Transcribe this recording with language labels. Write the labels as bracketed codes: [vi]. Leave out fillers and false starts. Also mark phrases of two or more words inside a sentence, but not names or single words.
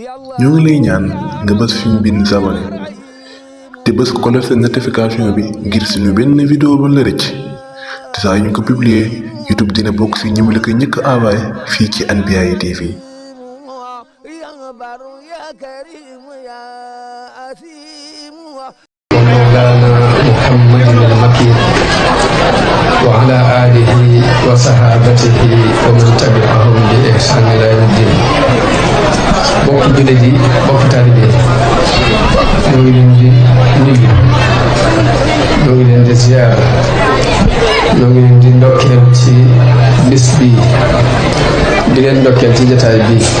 [wo] ñoo ngi lay ñaan nga bës fi ñu bind s'abonné te bës [fr] cloche de notification [wo] bi ngir suñu benn vidéo ba la rëcc te saa yu ñu ko publier YouTube dina bokk si ñi mu la ko njëkk a envoyé fii ci Anbiyahi TV. [ar] ومولانا محمد المكين وعلى آله وصحابته ومن تبعهم بإحسان إلى يوم الدين. [wo] bokk jullit yi bokk taalibe yi ñoo ngi leen di nuyu ñoo ngi leen di ziyaara ñoo ngi leen di ndokkeel ci bis bi di leen ndokkeel ci jataay bi